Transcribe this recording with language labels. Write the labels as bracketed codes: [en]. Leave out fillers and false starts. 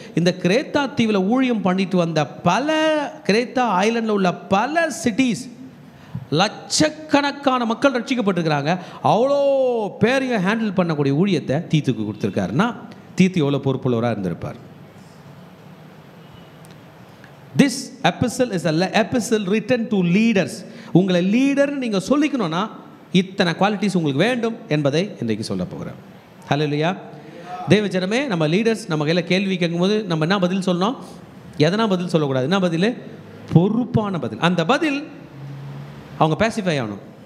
[ta] இந்த கிரேத்தா தீவில் ஊழியம் பண்ணிட்டு வந்த கிரேத்தா ஐலண்டில் உள்ள பல சிட்டிஸ், லட்சக்கணக்கான மக்கள் ரட்சிக்கப்பட்டிருக்கிறாங்க. அவ்வளோ பேரையும் ஹேண்டில் பண்ணக்கூடிய ஊழியத்தை தீத்துக்கு கொடுத்துருக்காருன்னா தீத்து எவ்வளோ பொறுப்புள்ளவராக இருந்திருப்பார். [en] This epistle is an epistle written to leaders. [ta] உங்களை லீடர்னு நீங்கள் சொல்லிக்கணும்னா இத்தனை குவாலிட்டிஸ் உங்களுக்கு வேண்டும் என்பதை இன்றைக்கு சொல்ல போகிறேன். ஹல்லேலூயா. தேவஜனமே, நம்ம லீடர்ஸ் நம்ம கையில் கேள்வி கேட்கும்போது நம்ம என்ன பதில் சொல்லணும்? எதனா பதில் சொல்லக்கூடாது. என்ன பதில்? பொறுப்பான பதில். அந்த பதில் அவங்க பேசிஃபை ஆகணும்.